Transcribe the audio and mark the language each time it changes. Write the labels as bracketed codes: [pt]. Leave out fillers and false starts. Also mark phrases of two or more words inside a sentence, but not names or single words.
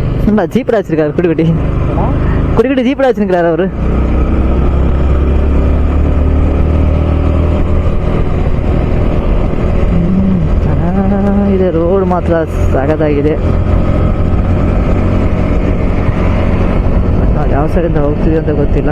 [ta] இல்லை ஜீப்பில் வச்சிருக்காரு குடிக்குட்டி குடிக்குட்டி ஜீப்பில் வச்சிருக்கிறாரு அவரு. [kn] ಇದೆ ರೋಡ್ ಮಾತ್ರ ಸಗದಾಗಿದೆ. ನಾವು ಯಾವ ಸೈಡಿಂದ ಹೋಗ್ತೀವಿ ಅಂತ ಗೊತ್ತಿಲ್ಲ.